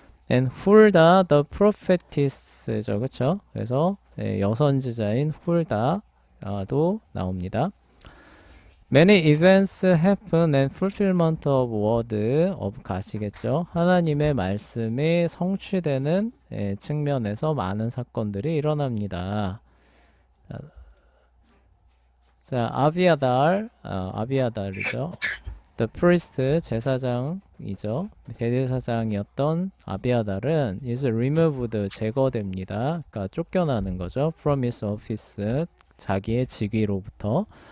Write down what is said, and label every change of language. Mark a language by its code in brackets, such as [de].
[en] And 훌다 the prophetess죠, [ko] 그렇죠? 그래서 여선지자인 훌다도 나옵니다. [en] Many events happen and fulfillment of word of God이겠죠. [ko] 하나님의 말씀이 성취되는 측면에서 많은 사건들이 일어납니다. 자, 아비아달이죠. [en] The priest, 제사장이죠. [ko] 대제사장이었던 아비아달은 [en] is removed, [ko] 제거됩니다. 그러니까 쫓겨나는 거죠. [en] From his office, [ko] 자기의 직위로부터.